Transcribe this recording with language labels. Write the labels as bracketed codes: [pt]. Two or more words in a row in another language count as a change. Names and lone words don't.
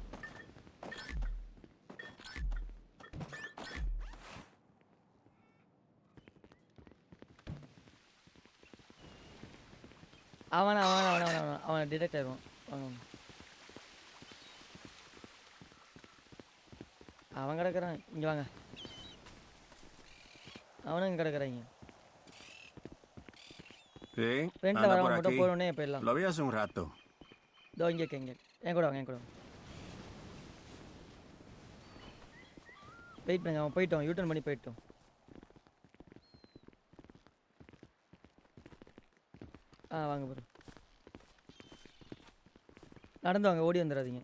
[ta] அவன் டிடெக்ட் ஆயிடுவான். அவன் கிடக்குறான். இங்கே வாங்க. அவனும் இங்கே கிடக்குறாங்க. [es] Sí, [ta] ஃப்ரெண்டில் [es] anda [ta] வரவங்க [es] por [ta] மட்டும் [es] aquí. [ta] போகணுன்னே போயிடலாம். [es] Lo vi hace un rato. [ta] இதோ இங்கே என் கூட வாங்க. வெயிட் பண்ணுங்க. அவன் போயிட்டோம். யூட்டர்ன் பண்ணி போயிட்டோம். வாங்க ப்ரோ. நடந்து வாங்க, ஓடி வந்துடாதீங்க.